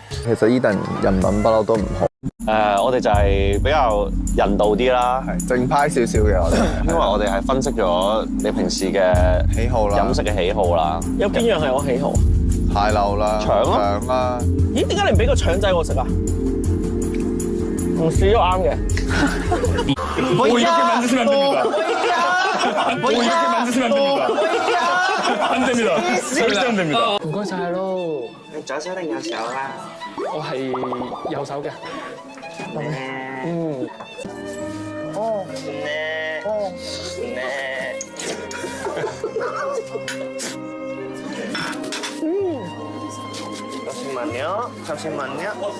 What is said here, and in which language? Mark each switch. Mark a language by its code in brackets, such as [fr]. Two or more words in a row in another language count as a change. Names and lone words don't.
[yue] 其實伊頓人品不嬲都唔好。我哋就係比較人道啲啦，係正派少少嘅我哋，因為我哋係分析咗你平時嘅喜好啦、飲食嘅喜好啦。有邊樣係我喜好？蟹柳啦、腸啦。咦？點解你唔俾個腸仔我食啊？唔試都啱嘅。 [ko] 我 이렇게 만드시면 안 됩니다.我이렇게 만드시면 안 됩니다. 안 됩니다. 절대 안 됩니다. [yue] 唔該晒咯，你左手定右手啦？我係右手嘅。嗯。 [ko] 哦。잠시만요.